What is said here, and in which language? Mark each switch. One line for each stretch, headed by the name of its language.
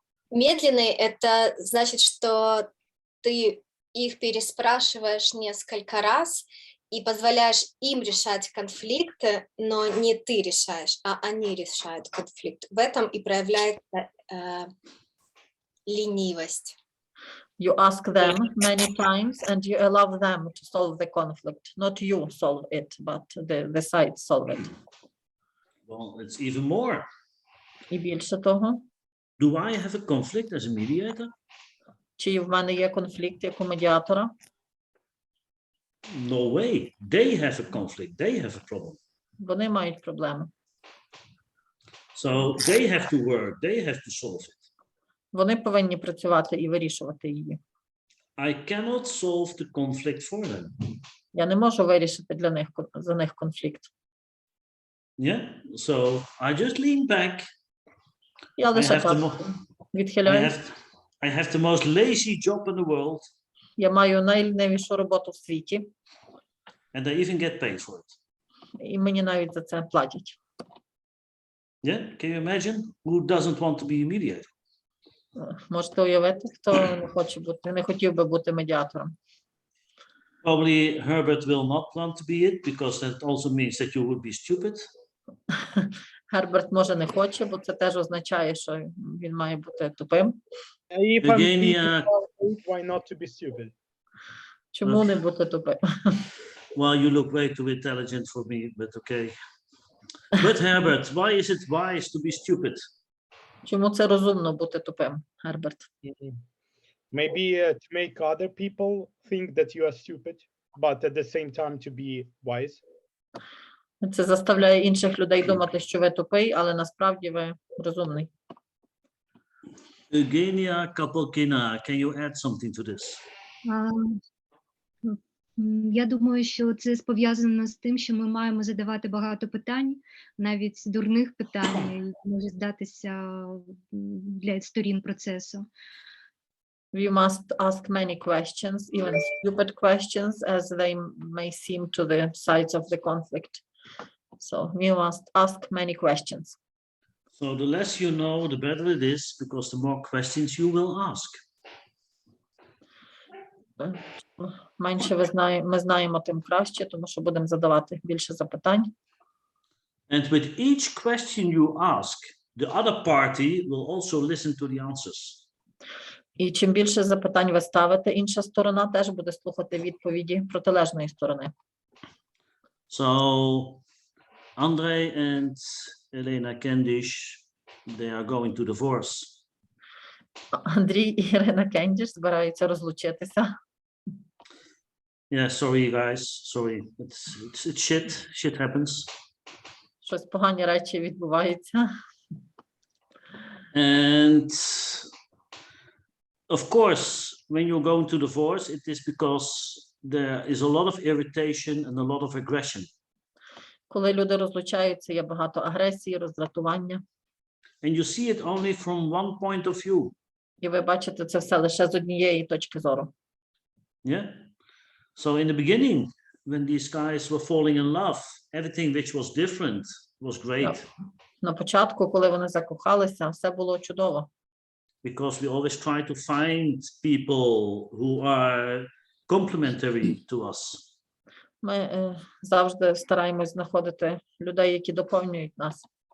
Russian: Медленный – это значит, что ты их переспрашиваешь несколько раз и позволяешь им решать конфликты, но не ты решаешь, а они решают конфликт. В этом и проявляется ленивость.
English: You ask them many times and you allow them to solve the conflict. Not you solve it, but the sides solve it. Well, it's even more.
Ukrainian: І більше того,
English: Do I have a conflict as a mediator?
Ukrainian: чи в мене є конфлікт як у медіатора?
English: No way. They have a conflict. They have a problem.
Ukrainian: Вони мають проблеми.
English: So they have to work. They have to solve it.
Ukrainian: Вони повинні працювати і вирішувати її.
English: I cannot solve the conflict for them.
Ukrainian: Я не можу вирішити для них за них конфлікт.
English: Yeah. So I just lean back.
Ukrainian: Я
English: I
Ukrainian: лише
English: have the
Ukrainian: так
English: mo-
Ukrainian: відхиляюсь.
English: I have the most lazy job in the world,
Ukrainian: Я маю найлінивішу роботу в світі,
English: and I even get paid for it.
Ukrainian: і мені навіть за це платять.
English: Yeah. Can you imagine? Who doesn't want to be a mediator?
Ukrainian: Можете уявити, хто не хоче бути, не хотів би бути медіатором.
English: Probably Herbert will not want to be it because that also means that you would be stupid.
Ukrainian: Герберт може не хоче, бо це теж означає, що він має бути тупим.
English: If I'm Eugenia, why not to be stupid?
Ukrainian: Чому не бути тупим?
English: well, you look way too intelligent for me, but okay. But Herbert, why is it wise to be stupid?
Ukrainian: Чому це розумно бути тупим, Герберт?
English: Maybe to make other people think that you are stupid, but at the same time to be wise.
Ukrainian: Це заставляє інших людей думати, що ви тупий, але насправді ви розумний.
English: Eugenia Kapelkina, can you add something to this?
Ukrainian: Я думаю, що це пов'язано з тим, що ми маємо задавати багато питань, навіть дурних питань, які можуть здатися для сторін процесу.
English: We must ask many questions, even stupid questions, as they may seem to the sides of the conflict. So we must ask many questions. So the less you know, the better it is, because the more questions you will ask.
Ukrainian: Менше ми знаємо, тим краще, тому що будемо задавати більше запитань.
English: And with each question you ask, the other party will also listen to the answers.
Ukrainian: І чим більше запитань ви ставите, інша сторона теж буде слухати відповіді протилежної сторони.
English: So Andrei and Elena Kendish, they are going to divorce.
Ukrainian: Андрій і Ірина Кендіш збираються розлучитися.
English: Yeah, sorry guys, sorry. It's shit happens.
Ukrainian: Щось погані речі відбуваються.
English: And of course, when you're going to divorce, it is because there is a lot of irritation and a lot of aggression.
Ukrainian: Коли люди розлучаються, є багато агресії, роздратування.
English: And you see it only from one point of view.
Ukrainian: І ви бачите це все лише з однієї точки зору.
English: Yeah. So in the beginning, when these guys were falling in love, everything which was different was great.
Ukrainian: На початку, коли вони закохалися, все було чудово.
English: Because we always try to find people who are complementary to us.
Ukrainian: Ми завжди стараємось знаходити людей, які доповнюють нас.